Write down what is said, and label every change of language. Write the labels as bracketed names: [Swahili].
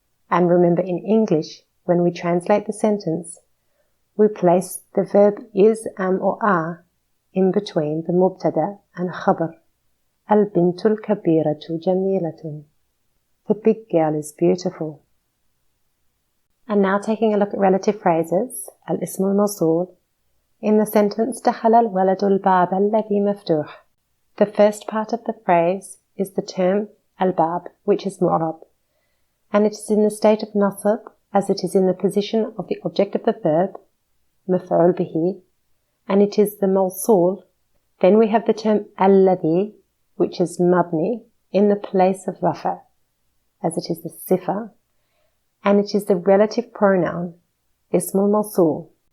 [English] And remember, in English, when we translate the sentence, we place the verb is, am or are in between the mubtada and khabar. [Arabic] Al-bintul kabiratu jamilatun. [English] The big girl is beautiful. And now taking a look at relative phrases, al-ism al-mosul. In the sentence, [Arabic] دخل الولد الباب الذي مفتوح. [English] The first part of the phrase is the term al-bab, which is mu'rab, and it is in the state of nasab as it is in the position of the object of the verb, مفعول به, and it is the موصول. Then we have the term الذي, which is mabni, in the place of rafa, as it is the sifa, and it is the relative pronoun, اسم الموصول.